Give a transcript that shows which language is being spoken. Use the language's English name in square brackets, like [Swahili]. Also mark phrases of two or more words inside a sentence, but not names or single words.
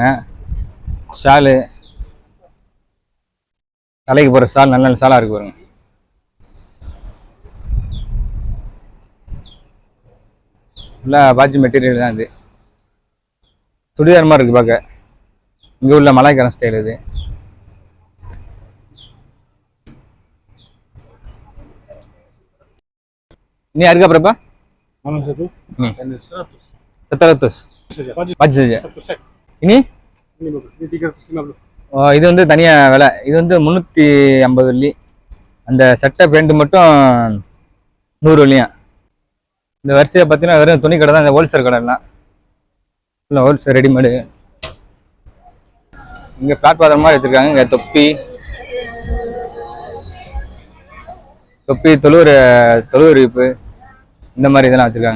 [Tamil] ஷாலு தலைக்கு போகிற ஷால் நல்ல நல்ல ஷாலாக இருக்கு பாருங்க. இல்லை பாஜு மெட்டீரியல் தான். இது சுடிதார் மாதிரி இருக்குது பார்க்க. இங்கே உள்ள மலாய்க்காரன் ஸ்டைல் இது. [Malay] Ini harga berapa? Mana satu? Ini. 100. 700. Baju saja. Satu set. Ini? Ini 350. [Tamil] Oh, இது வந்து தனியா விலை. இது வந்து 350 வெள்ளி. அந்த சட்டை பேண்ட் மட்டும் 100 வெள்ளியா. இந்த வரிசையை பார்த்தீங்கன்னா வெறும் துணி கடை தான். இந்த ஹோல்சேல் கடை எல்லாம் இல்லை, [English] wholesale readymade. [Tamil] இங்கே பிளாட்பாத்திரம் மாதிரி வச்சுருக்காங்க. இங்கே தொப்பி தொழுவுறு இப்பு இந்த மாதிரி இதெல்லாம் வச்சுருக்காங்க.